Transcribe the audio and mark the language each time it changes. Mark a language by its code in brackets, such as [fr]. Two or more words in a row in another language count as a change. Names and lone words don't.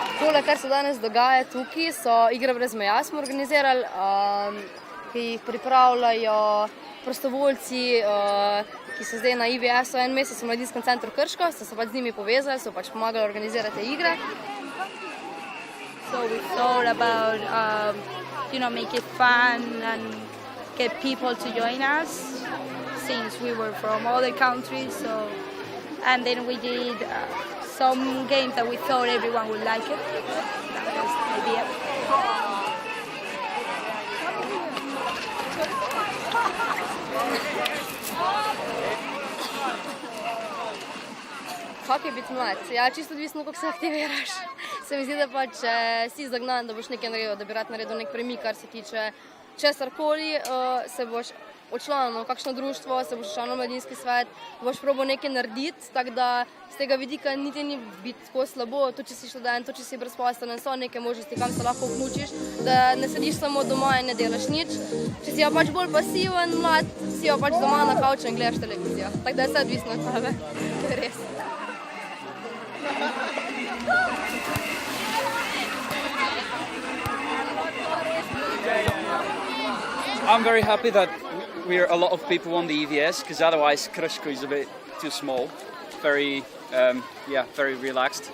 [sl] Tole, kar se danes dogaja tukaj, so igre brez meja, smo organizirali, ki jih pripravljajo prostovoljci, ki so zdaj na IVS-u en mesec v Mladinskem centru Krško, so se pač z njimi povezali, so pač pomagali organizirati te igre. [en] So we thought about, make it fun and get people to join us since we were from other countries. And then we did some games that we thought everyone would like it. That was the idea. [sl] Kako je biti mlad? Ja, čisto odvisno, kako se aktiviraš. Se mi zdi, da pač si zagnan, da boš nekaj naredil, da bi rad naredil nek premik, kar se tiče česarkoli, se boš odčlanil v kakšno društvo, se boš odčlanil v mladinski svet, boš probal nekaj narediti, tako da z tega vidika niti ni biti tako slabo, to če si študent, to če si brezposeln, so neke možnosti, kam se lahko vključiš, da ne sediš samo doma in ne delaš nič. Če si pač bolj pasiven, mlad, si pač doma na kavču in gledaš televizijo. Tako da je vse odvisno od tebe, to je res. [en] I'm very happy that we're a lot of people on the EVS, because otherwise Krško is a bit too small. Very, very relaxed.